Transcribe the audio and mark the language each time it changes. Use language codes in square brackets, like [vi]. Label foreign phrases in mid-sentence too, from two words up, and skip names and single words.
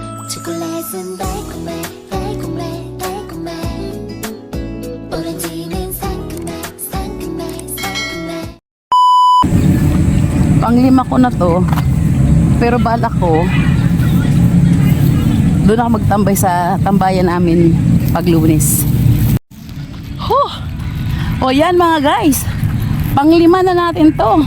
[ko] 초콜릿은 달콤해 달콤해 달콤해 오렌지는 상큼해 상큼해 상큼해. [tl] Panglima ko na to, pero balak ko doon ako magtambay sa tambayan namin pag Lunes. O yan mga guys, panglima na natin to.